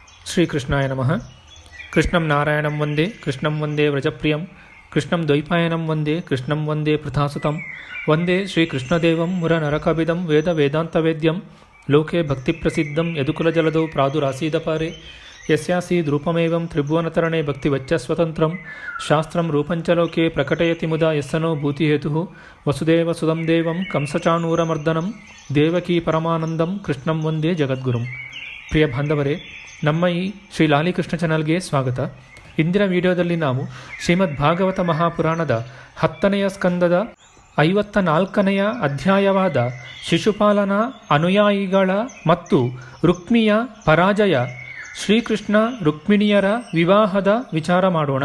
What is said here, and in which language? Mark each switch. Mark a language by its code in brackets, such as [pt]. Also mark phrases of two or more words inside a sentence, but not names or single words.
[sa] ಶ್ರೀಕೃಷ್ಣಾಯ ನಮಃ. ಕೃಷ್ಣಂ ನಾರಾಯಣಂ ವಂದೇ ಕೃಷ್ಣಂ ವಂದೇ ವ್ರಜಪ್ರಿಯಂ ಕೃಷ್ಣಂ ದ್ವೈಪಾಯನಂ ವಂದೇ ಕೃಷ್ಣಂ ವಂದೇ ಪೃಥಾಸುತಂ ವಂದೇ ಶ್ರೀಕೃಷ್ಣದೇವಂ ಮುರನರಕವಿದಂ ವೇದ ವೇದಾಂತವೇದ್ಯಂ ಲೋಕೆ ಭಕ್ತಿಪ್ರಸಿದ್ಧಂ ಯದುಕುಲಜಲದೌ ಪ್ರಾದುರಾಸೀದಪಾರೆ ಯಸ್ಯಾಸೀದ್ರೂಪಮೇವಂ ತ್ರಿಭುವನತರಣೆ ಭಕ್ತಿವಚ್ಚಸ್ವತಂತ್ರಂ ಶಾಸ್ತ್ರಂ ರೂಪಂಚ ಲೋಕೆ ಪ್ರಕಟಯತಿ ಮುದಾ ಯಸ್ಸನೋ ಭೂತಿಹೇತುಃ ವಸುದೇವಸುದಂ ದೇವಂ ಕಂಸಚಾಣೂರಮರ್ದನಂ ದೇವಕೀ ಪರಮಾನಂದಂ ಕೃಷ್ಣಂ ವಂದೇ ಜಗದ್ಗುರುಂ. [kn] ಪ್ರಿಯ ಬಾಂಧವರೇ, ನಮ್ಮ ಈ ಶ್ರೀ ಲಾಲಿಕೃಷ್ಣ ಚಾನಲ್ಗೆ ಸ್ವಾಗತ. ಇಂದಿನ ವಿಡಿಯೋದಲ್ಲಿ ನಾವು ಶ್ರೀಮದ್ ಭಾಗವತ ಮಹಾಪುರಾಣದ 10ನೆಯ ಸ್ಕಂದದ 54ನೆಯ ಅಧ್ಯಾಯವಾದ ಶಿಶುಪಾಲನ ಅನುಯಾಯಿಗಳ ಮತ್ತು ರುಕ್ಮಿಯ ಪರಾಜಯ, ಶ್ರೀಕೃಷ್ಣ ರುಕ್ಮಿಣಿಯರ ವಿವಾಹದ ವಿಚಾರ ಮಾಡೋಣ.